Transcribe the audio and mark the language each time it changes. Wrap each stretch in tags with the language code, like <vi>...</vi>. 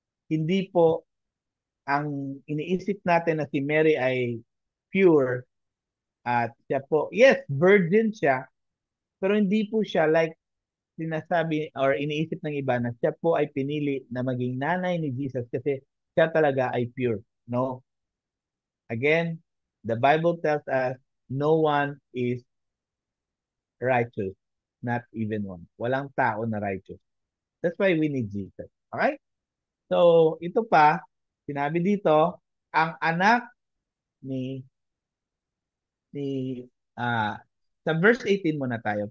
<tl>Hindi po ang iniisip natin na si Mary ay pure at siya po, yes, virgin siya, pero hindi po siya like sinasabi or iniisip ng iba na siya po ay pinili na maging nanay ni Jesus kasi siya talaga ay pure.</tl> <en>No. Again, the Bible tells us no one is righteous, not even one.</en> <tl>Walang tao na righteous.</tl> <en>That's why we need Jesus.</en> <tl>Okay? So, ito pa, sinabi dito, ang anak ni ni ah sa verse 18 muna tayo.</tl>